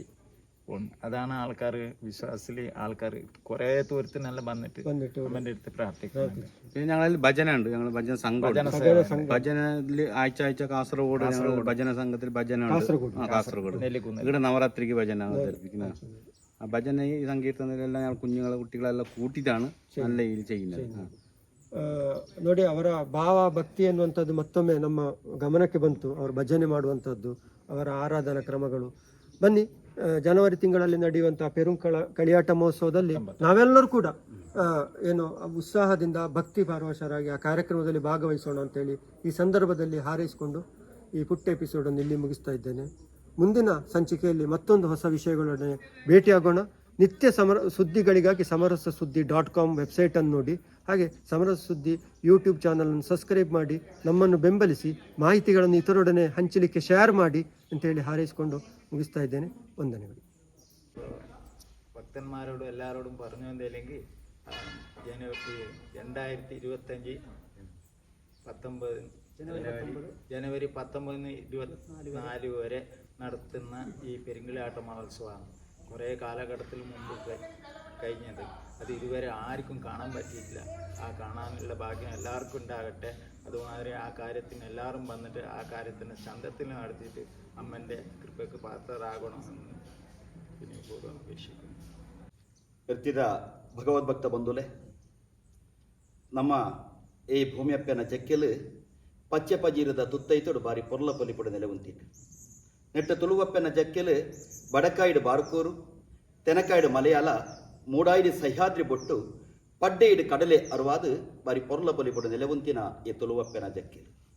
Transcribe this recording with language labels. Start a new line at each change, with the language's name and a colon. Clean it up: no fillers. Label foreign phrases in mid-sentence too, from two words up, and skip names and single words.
Malayalam: അതാണ് ആൾക്കാർ വിശ്വാസത്തില് ആൾക്കാർ കുറെ ദൂരത്തിനെല്ലാം വന്നിട്ട് അമ്മന്റെ അടുത്ത് പ്രാർത്ഥിക്കുന്നത്. പിന്നെ ഞങ്ങളിൽ ഭജന ഉണ്ട്, ഞങ്ങൾ ഭജന സംഘം. ഭജനയില് ആഴ്ച കാസർഗോഡ് ഭജന സംഘത്തിൽ ഭജന ഉണ്ട്. കാസർഗോഡ് ഇവിടെ നവരാത്രിക്ക് ഭജന അവതരിപ്പിക്കുന്നത്. ആ ഭജന ഈ സങ്കീർത്തനത്തിലെല്ലാം ഞങ്ങൾ കുട്ടികളെല്ലാം കൂട്ടിയിട്ടാണ് നല്ല രീതിയിൽ ചെയ്യുന്നത്.
Kannada: ನೋಡಿ, ಅವರ ಭಾವ ಭಕ್ತಿ ಎನ್ನುವಂಥದ್ದು ಮತ್ತೊಮ್ಮೆ ನಮ್ಮ ಗಮನಕ್ಕೆ ಬಂತು. ಅವರು ಭಜನೆ ಮಾಡುವಂಥದ್ದು, ಅವರ ಆರಾಧನಾ ಕ್ರಮಗಳು. ಬನ್ನಿ, ಜನವರಿ ತಿಂಗಳಲ್ಲಿ ನಡೆಯುವಂತಹ ಪೆರುಂಕಳಿಯಾಟ ಮಹೋತ್ಸವದಲ್ಲಿ ನಾವೆಲ್ಲರೂ ಕೂಡ ಏನು ಉತ್ಸಾಹದಿಂದ ಭಕ್ತಿ ಪರವಶರಾಗಿ ಆ ಕಾರ್ಯಕ್ರಮದಲ್ಲಿ ಭಾಗವಹಿಸೋಣ ಅಂತೇಳಿ ಈ ಸಂದರ್ಭದಲ್ಲಿ ಹಾರೈಸಿಕೊಂಡು ಈ ಪುಟ್ಟ ಎಪಿಸೋಡನ್ನು ಇಲ್ಲಿ ಮುಗಿಸ್ತಾ ಇದ್ದೇನೆ. ಮುಂದಿನ ಸಂಚಿಕೆಯಲ್ಲಿ ಮತ್ತೊಂದು ಹೊಸ ವಿಷಯಗಳೊಡನೆ ಭೇಟಿಯಾಗೋಣ. ನಿತ್ಯ ಸುದ್ದಿಗಳಿಗಾಗಿ ಸಮರಸಸುದ್ದಿ.com ವೆಬ್ಸೈಟನ್ನು ನೋಡಿ, ಹಾಗೆ ಸಮರಸ ಸುದ್ದಿ ಯೂಟ್ಯೂಬ್ ಚಾನಲನ್ನು ಸಬ್ಸ್ಕ್ರೈಬ್ ಮಾಡಿ ನಮ್ಮನ್ನು ಬೆಂಬಲಿಸಿ, ಮಾಹಿತಿಗಳನ್ನು ಇತರರೊಡನೆ ಹಂಚಲಿಕ್ಕೆ ಶೇರ್ ಮಾಡಿ ಅಂತೇಳಿ ಹಾರೈಸಿಕೊಂಡು ಮುಗಿಸ್ತಾ ಇದ್ದೇನೆ. ವಂದನೆಗಳು.
Malayalam: ഭക്തന്മാരോടും എല്ലാവരോടും പറഞ്ഞു വന്നില്ലെങ്കിൽ ജനുവരി 19 24 വരെ നടത്തുന്ന ഈ പെരുങ്കളിയാട്ട മഹോത്സവമാണ് കുറേ കാലഘട്ടത്തിൽ മുമ്പ് കഴിഞ്ഞത്. അത് ഇതുവരെ ആർക്കും കാണാൻ പറ്റിയിട്ടില്ല. ആ കാണാനുള്ള ഭാഗ്യം എല്ലാവർക്കും ഉണ്ടാകട്ടെ. അതുമാതിരി ആ കാര്യത്തിന് എല്ലാവരും വന്നിട്ട് ആ കാര്യത്തിന് ചന്തത്തിൽ നടത്തിയിട്ട് അമ്മൻ്റെ കൃപയ്ക്ക് പാത്രരാകണമെന്ന് വിനയപൂർവ്വം അപേക്ഷിക്കുന്നു.
Tulu: ಎತ್ತಿದ ಭಗವದ್ಭಕ್ತ ಬಂಧುಲೆ, ನಮ್ಮ ಈ ಭೂಮಿಯಪ್ಪನ ಜಕ್ಕೆಲು ಪಚ್ಚೆ ಪಜೀರದ ತುತ್ತೈತೋಡು ಬಾರಿ ಪೊರ್ಲ ಪೊಲಿಪುಡು ನೆಲೆ ಉಂತಿಟ್ಟು ನೆಟ್ಟ ತುಳುವಪ್ಪನ ಜಕ್ಕೆಲು ಬಡಕಾಯಿಡು ಬಾರ್ಕೂರು ತೆನಕಾಯಿಡು ಮಲಯಾಳ ಮೂಡಾಯಿಡು ಸಹ್ಯಾದ್ರಿ ಬೊಟ್ಟು ಪಡ್ಡೆಯಿಡು ಕಡಲೆ ಅರುವಾದು ಬಾರಿ ಪೊರ್ಲ ಬಲಿಪಡು ನೆಲೆವಂತಿನ ಈ ತುಳುವಪ್ಪನ ಜಕ್ಕೆಲು